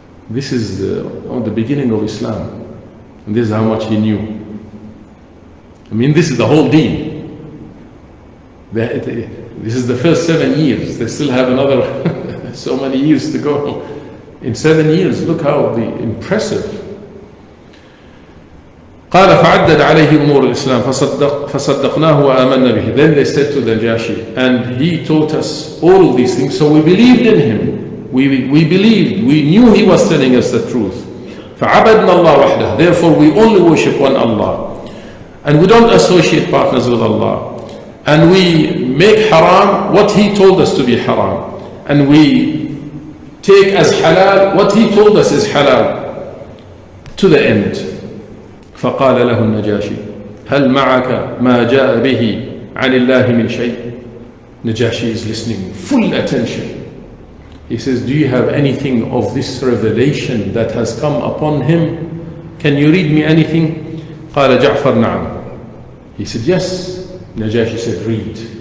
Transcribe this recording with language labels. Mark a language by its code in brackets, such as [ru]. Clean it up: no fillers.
[en] This is the beginning of Islam. And this is how much he knew. I mean, this is the whole deen. This is the first 7 years. They still have another so many years to go. In 7 years, look how impressive. [ar] قال فعدد عليه أمور الإسلام فصدقناه وآمنا به. [en] Then they said to the Najashi, and he taught us all of these things, so we believed in him. We believed, we knew he was telling us the truth. [ar] فعبدنا الله وحده. [en] Therefore we only worship one Allah, and we don't associate partners with Allah, and we make haram what he told us to be haram, and we take as halal what he told us is halal, to the end. [ar] فقال له النجاشي هل معك ما جاء به عن الله من شيء. [en] Najashi is listening, full attention. He says, do you have anything of this revelation that has come upon him? Can you read me anything? [ar] قال جعفر نعم. [en] He said, yes. Najashi said, read.